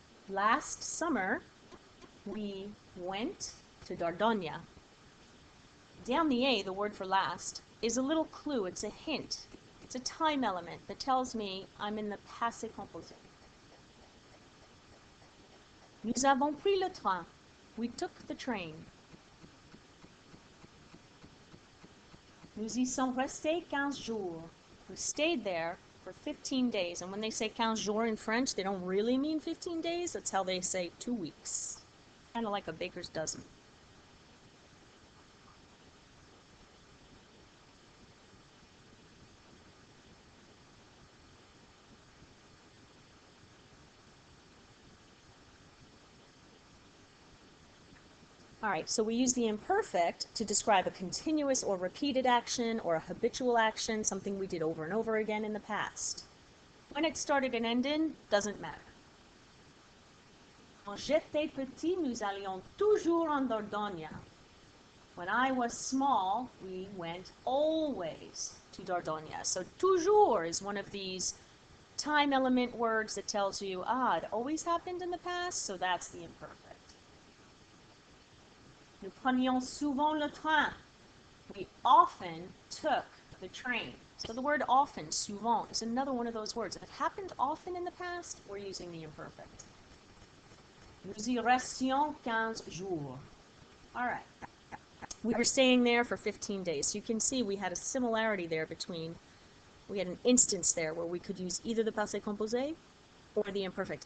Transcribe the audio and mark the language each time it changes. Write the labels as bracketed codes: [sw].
[en] Last summer, we went to Dordogne. Dernier, the word for last, is a little clue, it's a hint. It's a time element that tells me I'm in the passé composé. [fr] Nous avons pris le train. [en] We took the train. [fr] Nous y sommes restés 15 jours. [en] We stayed there for 15 days. And when they say 15 jours in French, they don't really mean 15 days. That's how they say 2 weeks. Kind of like a baker's dozen. All right, so we use the imperfect to describe a continuous or repeated action or a habitual action, something we did over and over again in the past. When it started and ended, doesn't matter. [fr] Quand j'étais petit, nous allions toujours en Dordogne. [en] When I was small, we went always to Dordogne. So toujours is one of these time element words that tells you, it always happened in the past, so that's the imperfect. [fr] Nous prenions souvent le train. [en] We often took the train. So the word often, souvent, is another one of those words. If it happened often in the past, we're using the imperfect. [fr] Nous y restions 15 jours. [en] All right. We were staying there for 15 days. So you can see we had a similarity there between, we had an instance there where we could use either the passé composé or the imperfect.